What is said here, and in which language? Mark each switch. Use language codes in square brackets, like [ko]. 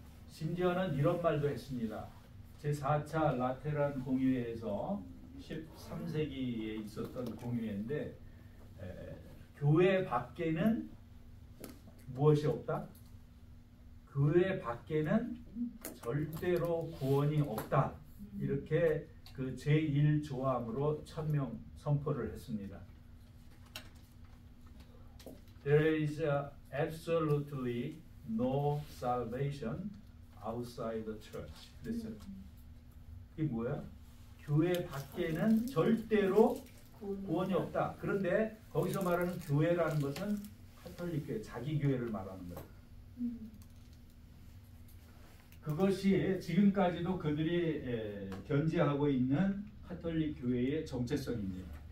[ko] 심지어는 이런 말도 했습니다. 제4차 라테란 공의회에서 13세기에 있었던 공의회인데 교회 밖에는 무엇이 없다? 교회 밖에는 절대로 구원이 없다. 이렇게 그 제1조항으로 천명 선포를 했습니다. [en] There is absolutely no salvation outside the church. [ko] 그랬어요. 이게 뭐야? 교회 밖에는 절대로 구원이 없다. 그런데 거기서 말하는 교회라는 것은 카톨릭 교회, 자기 교회를 말하는 거예요. 그것이 지금까지도 그들이 견지하고 있는 카톨릭 교회의 정체성입니다.